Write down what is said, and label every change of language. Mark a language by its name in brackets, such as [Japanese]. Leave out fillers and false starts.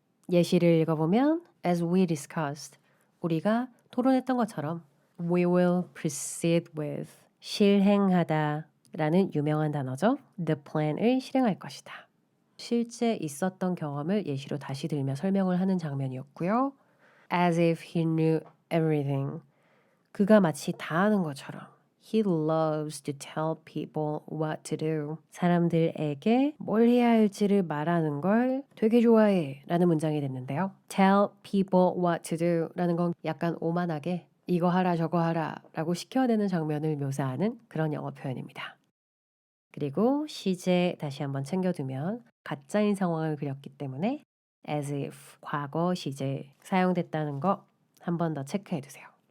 [Korean] 예시를 읽어보면 [English] as we discussed [Korean] 우리가 토론했던 것처럼 [English] we will proceed with [Korean] 실행하다 라는 유명한 단어죠. the plan을 실행할 것이다. 실제 있었던 경험을 예시로 다시 들며 설명을 하는 장면이었고요. [English] as if he knew everything [Korean] 그가 마치 다 아는 것처럼 [English] He loves to tell people what to do. [Korean] 사람들에게 뭘 해야 할지를 말하는 걸 되게 좋아해 라는 문장이 됐는데요. [English] Tell people what to do [Korean] 라는 건 약간 오만하게 이거 하라 저거 하라 라고 시켜내는 장면을 묘사하는 그런 영어 표현입니다. 그리고 시제 다시 한번 챙겨두면 가짜인 상황을 그렸기 때문에 as if 과거 시제 사용됐다는 거 한 번 더 체크해 두세요.